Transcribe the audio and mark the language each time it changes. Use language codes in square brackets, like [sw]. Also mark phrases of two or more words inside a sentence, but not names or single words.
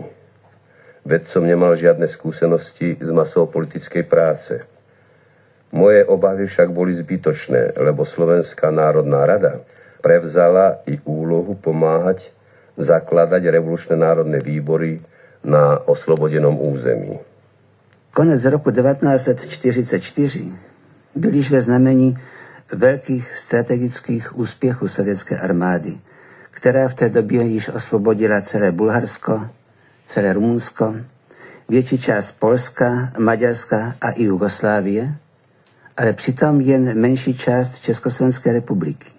[sk] Veď som nemal žiadne skúsenosti z masov politickej práce. Moje obavy však boli zbytočné, lebo Slovenská národná rada prevzala i úlohu pomáhať zakladať revolučné národné výbory na oslobodenom území. [cs] Konec roku 1944 byl již ve znamení velkých strategických úspěchů sovětské armády, která v té době již osvobodila celé Bulharsko, celé Rumunsko, větší část Polska, Maďarska a i Jugoslávie, ale přitom jen menší část Československé republiky.